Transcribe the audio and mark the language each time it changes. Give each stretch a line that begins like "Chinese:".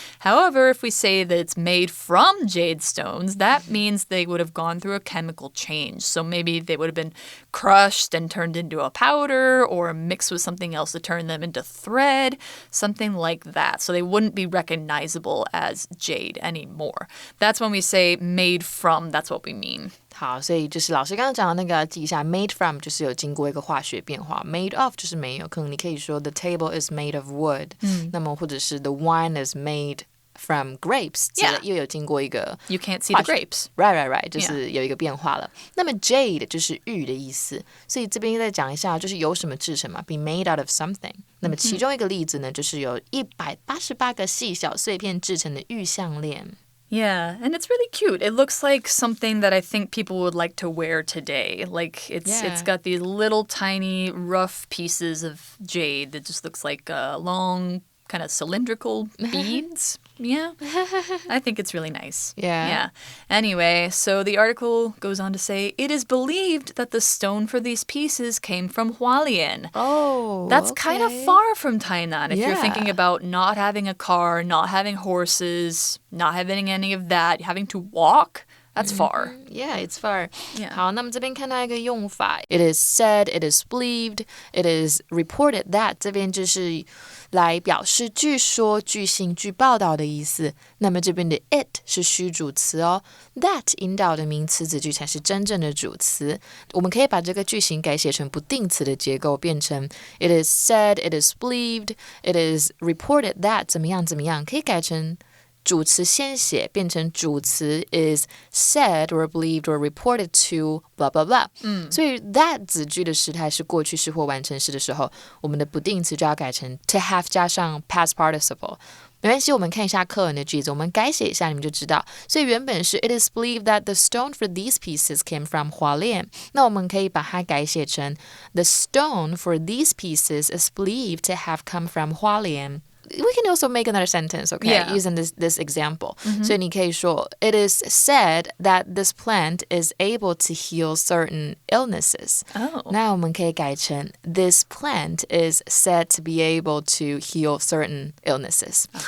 English: However, if we say that it's made from jade stones, that means they would have gone through a chemical change. So maybe they would have been crushed and turned into a powder or mixed with something else to turn them into thread, something like that. So they wouldn't be recognizable as jade anymore. That's when we say made from, that's what we mean.
Chinese: 好，所以就是老师刚刚讲的那个记一下 made from 就是有经过一个化学变化 made of 就是没有，可能你可以说
English: the table is made of wood
Chinese: 那么或者是
English: the wine is made from grapes
Chinese: 又有经过一个
English: You can't see the grapes.
Chinese: Right 就是有一个变化了那么 jade 就是玉的意思所以这边再讲一下就是由什么制成嘛
English: be made out of something
Chinese: 那么其中一个例子呢就是有188个细小碎片制成的玉项链
English: Yeah, and it's really cute. It looks like something that I think people would like to wear today. Like it's got these little tiny rough pieces of jade that just looks like long kind of cylindrical beads. Yeah, I think it's really nice. Yeah. Anyway, so the article goes on to say, it is believed that the stone for these pieces came from Hualien. Oh, That's kind of far from Tynan. If you're thinking about not having a car, not having horses, not having any of that, having to walk, that's far. Yeah, it's far. Yeah.
Chinese: 好，那么这边看到一个用法
English: It is said, it is believed, it is reported that
Chinese: 这边就是来表示据说、据信、据报道的意思。那么这边的 it 是虚主词哦 that 引导的名词子句才是真正的主词。我们可以把这个句型改写成不定词的结构，变成
English: It is said, it is believed, it is reported that
Chinese: 怎么样怎么样，可以改成主词先写变成主词
English: is said or believed or reported to blah blah
Chinese: blah 所以 that 子句的时态是过去式或完成式的时候我们的不定词就要改成 to have 加上 past participle 没关系我们看一下课文的句子我们改写一下你们就知道所以原本是
English: It is believed that the stone for these pieces came from Hualien
Chinese: 那我们可以把它改写成
English: The stone for these pieces is believed to have come from Hualien we can also make another sentence, okay? Yeah. Using this example.
Chinese: 所以你可以说
English: It is said that this plant is able to heal certain illnesses.
Chinese: 那我们可以改成
English: This plant is said to be able to heal certain illnesses.